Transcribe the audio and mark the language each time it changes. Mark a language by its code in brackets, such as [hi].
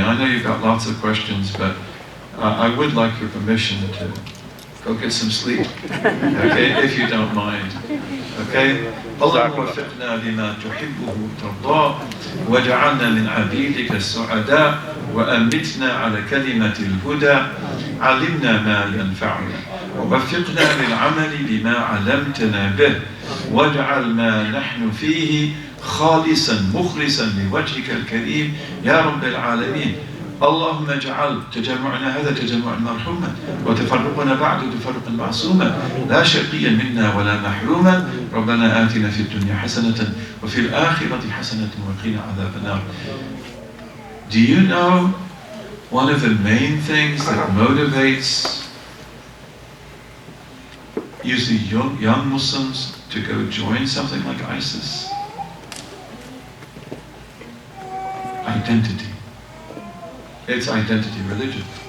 [en] I know you've got lots of questions, but I would like your permission to go get some sleep, okay, if you don't mind. Okay? [ar] اللهم وفقنا لما تحبه وترضاه واجعلنا من عبيدك السعداء وأمتنا على كلمة الهدى علمنا ما ينفعنا ووفقنا للعمل بما علمتنا به واجعل ما نحن فيه خالصا مخلصا لوجهك الكريم يا رب العالمين. اللهم اجعل تجمعنا هذا تجمعا مرحوما وتفرقنا بعد تفرقا معصوما لا شقيا منا ولا محروما. ربنا آتنا في الدنيا حسنة وفي الآخرة حسنة وقنا عذاب النار. [en] Do you know one of the main things that motivates usually young Muslims to go join something like ISIS? Identity. It's identity religion.